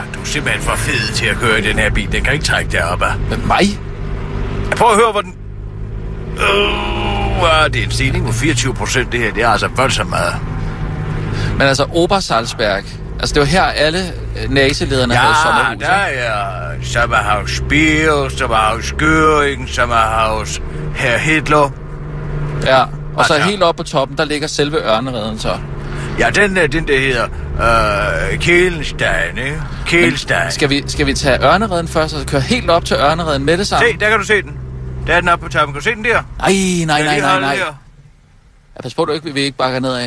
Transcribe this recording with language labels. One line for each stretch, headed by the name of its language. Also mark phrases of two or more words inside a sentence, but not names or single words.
Danish: Ja, du er simpelthen for fed til at køre i den her bil. Den kan ikke trække deroppe. Men mig? Prøv at høre, hvor den... det er en stigning på 24%, det her. Det er altså voldsomt meget. Men altså, Obersalzberg... Altså, det var her, alle nazilederne havde sommerhus. Ja, der er Sommerhaus Bier, Sommerhaus Göring, Sommerhaus Herr Hitler. Ja, og så helt oppe på toppen, der ligger selve Ørnereden så. Ja, den der hedder Kælenstein, ikke? Kælenstein. Skal vi tage Ørnereden først, og køre helt op til Ørnereden med det sammen? Se, der kan du se den. Der er den oppe på toppen. Kan du se den der? Nej. Jeg pas på, du ikke vil ikke bakke nedad.